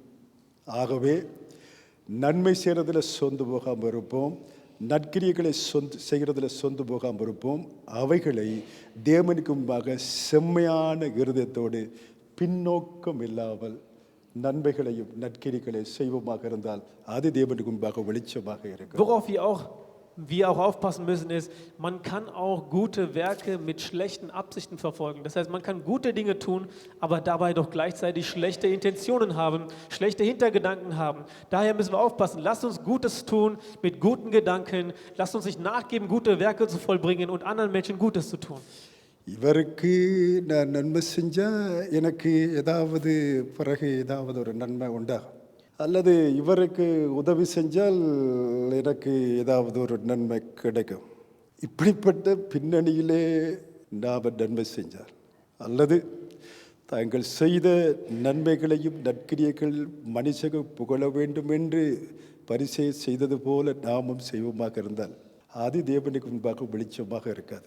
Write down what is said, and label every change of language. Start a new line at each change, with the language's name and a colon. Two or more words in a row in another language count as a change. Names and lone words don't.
Tamil: ஆகவே நன்மை செய்கிறதில் சொந்து போகாமல் இருப்போம், நற்கிரியைகளை செய்கிறதில் சொந்து போகாமல் இருப்போம். அவைகளை தேவனுக்கு முன்பாக செம்மையான இருதயத்தோடு பின்னோக்கம் இல்லாமல் நன்மைகளையும் நற்கிரியைகளையும் செய்வோமாக இருந்தால் அது தேவனுக்கு முன்பாக வெளிச்சமாக இருக்கும்.
German: Worauf wir auch aufpassen müssen, ist, man kann auch gute Werke mit schlechten Absichten verfolgen. Das heißt, man kann gute Dinge tun, aber dabei doch gleichzeitig schlechte Intentionen haben, schlechte Hintergedanken haben. Daher müssen wir aufpassen. Lasst uns Gutes tun mit guten Gedanken. Lasst uns nicht nachgeben, gute Werke zu vollbringen und anderen Menschen Gutes zu tun.
Tamil: இவருக்கு நான் நன்மை செஞ்சால் எனக்கு ஏதாவது பிறகு ஏதாவது ஒரு நன்மை உண்டாகும், அல்லது இவருக்கு உதவி செஞ்சால் எனக்கு ஏதாவது ஒரு நன்மை கிடைக்கும். இப்படிப்பட்ட பின்னணியிலே நாம் நன்மை செஞ்சால், அல்லது தாங்கள் செய்த நன்மைகளையும் நற்கிரியைகள் மனுஷக புகழ வேண்டும் என்று பரிசை செய்தது போல நாமும் செய்வோமாக இருந்தால் அது தேவனுக்கு முன்பாக வெளிச்சமாக இருக்காது.